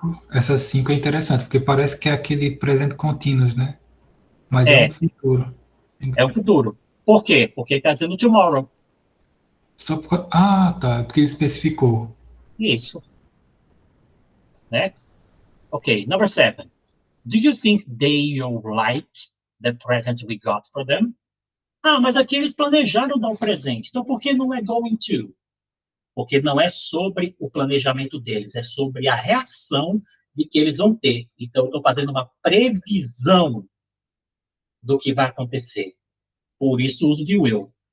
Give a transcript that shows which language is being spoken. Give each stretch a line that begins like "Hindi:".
Portuguese: Essa 5 é interessante, porque parece que é aquele presente contínuo, né? Mas é um futuro. É o futuro. Por quê? Porque está dizendo tomorrow. Tá. Porque ele especificou. Isso. Né?
English: Ok, number 7. Do you think they'll like the present we got for them?
Portuguese: Mas aqui eles planejaram dar um presente. Então, por que não é going to? Porque não é sobre o planejamento deles, é sobre a reação de que eles vão ter. Então, eu estou fazendo uma previsão do que vai acontecer. Por isso, o uso de will.